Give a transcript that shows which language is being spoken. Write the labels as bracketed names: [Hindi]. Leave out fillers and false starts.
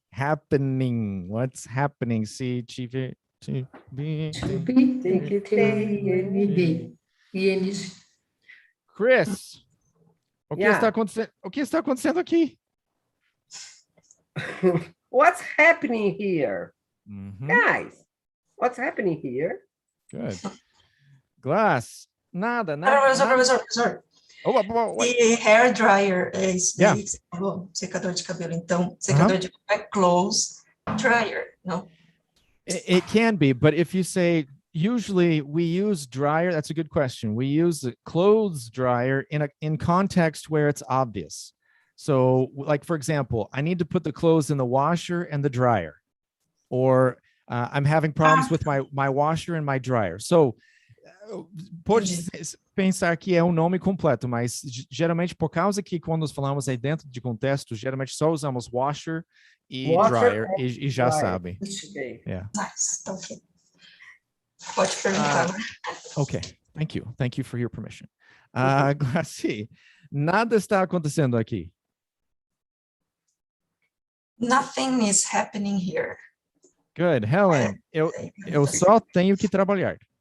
[English] Happening. What's happening? See, To be, [Portuguese] Tem que ter. T-N-D. ING. Chris, o que [English] Yeah. [Portuguese] está acontecendo? O que está acontecendo aqui? [English] What's happening here? Mhm. Guys, what's happening here? Good. Glass. Nada. [Portuguese] Professor. [English] What? [Portuguese] E hair dryer é isso daí [English] Yeah. [Portuguese] que você falou, secador de cabelo. Então, secador de cabelo é clothes dryer, não? [English] It can be, but if you say, usually we use dryer, that's a good question. We use the clothes dryer in context where it's obvious. So like, for example, I need to put the clothes in the washer and the dryer, or I'm having problems with my washer and my dryer. So [Portuguese] pode pensar que é um nome completo, mas geralmente por causa que quando nós falamos aí dentro de contexto, geralmente só usamos washer e [English] Washer [Portuguese] dryer e já [English] dryer. [Portuguese] sabem. [English] Okay. Yeah. [Portuguese] Nice, então, ok. Pode perguntar. [English] Okay. Thank you for your permission. [Portuguese] Glaci, nada está acontecendo aqui. [English] Nothing is happening here. Good. [Portuguese] Helen, eu só tenho que trabalhar.